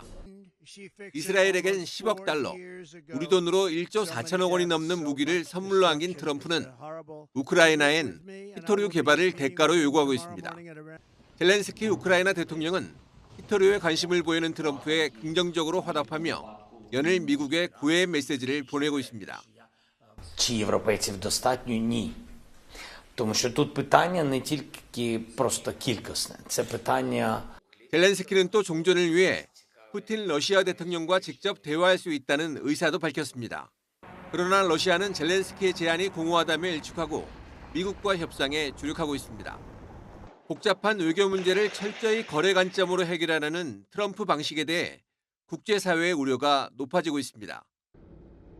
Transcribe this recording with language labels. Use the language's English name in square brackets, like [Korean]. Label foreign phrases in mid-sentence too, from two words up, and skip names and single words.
[Korean] 이스라엘에겐 10억 달러, 우리 돈으로 1조 4천억 원이 넘는 무기를 선물로 안긴 트럼프는 우크라이나엔 히토류 개발을 대가로 요구하고 있습니다. 젤렌스키 우크라이나 대통령은 히토류에 관심을 보이는 트럼프에 긍정적으로 화답하며 연일 미국에 구애의 메시지를 보내고 있습니다. [Ukrainian] Чи європейців достатньо? Ні. Тому що тут питання не тільки просто кількісне, це питання. [Korean] 젤렌스키는 또 종전을 위해 푸틴 러시아 대통령과 직접 대화할 수 있다는 의사도 밝혔습니다. 그러나 러시아는 젤렌스키의 제안이 공허하다며 일축하고 미국과 협상에 주력하고 있습니다. 복잡한 외교 문제를 철저히 거래 관점으로 해결하려는 트럼프 방식에 대해 국제사회의 우려가 높아지고 있습니다.